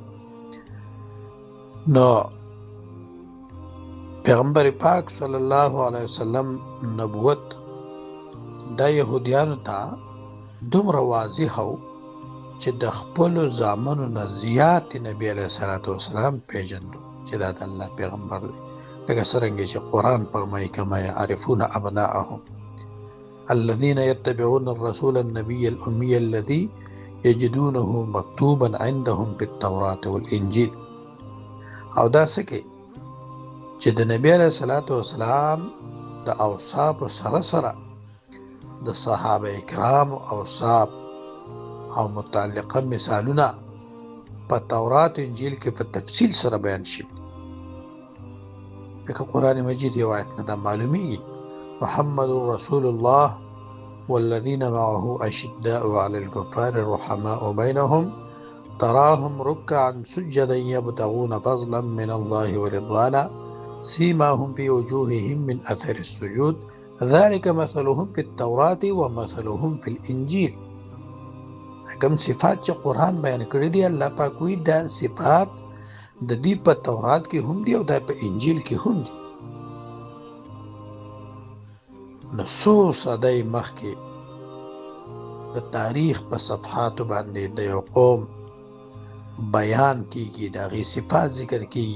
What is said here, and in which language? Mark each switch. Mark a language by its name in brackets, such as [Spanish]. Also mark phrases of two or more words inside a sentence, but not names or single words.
[Pashto] نو پیغمبر پاک [Arabic] صلی الله علیه وسلم [Pashto] نبوت دا یهودیانو ته دومره واضح و چې د خپلو زامنو نه زیات نبی [Arabic] علیه الصلاة والسلام [Pashto] پیژندو چې دا د الله پیغمبر دی. لکه څرنګه چې قرآن فرمایي [Arabic] کما یعرفون ابناءهم الذين يتبعون الرسول النبي الأمي الذي يجدونه مكتوبا عندهم في التوراة والإنجيل. [Pashto] او دا سکه چې د نبی [Arabic] علیه الصلاة والسلام [Pashto] د اوصاف سره سره د صحابه کرام اوصاف او متعلقه مثالونه په تورات انجیل کې په تفصیل سره بیان شوي. لکه قرآن مجید یو آیت نه دا معلومیږي [Arabic] محمد رسول الله والذين معه أشداء على الكفار رحماء بينهم تراهم ركعا سجدا يبتغون فضلا من الله ورضوانا سيماهم في وجوههم من أثر السجود ذلك مثلهم في التوراة ومثلهم في الإنجيل. [Pashto] کوم صفات چې قرآن بیان کړی دی الله پاک وی دا صفات د دې په تورات کې هم دي او دا په انجیل کې هم دي. نو څو صدۍ مخکې د تاریخ په صفحاتو باندې د یو قوم بیان کیږي، د هغې صفات ذکر کیږي.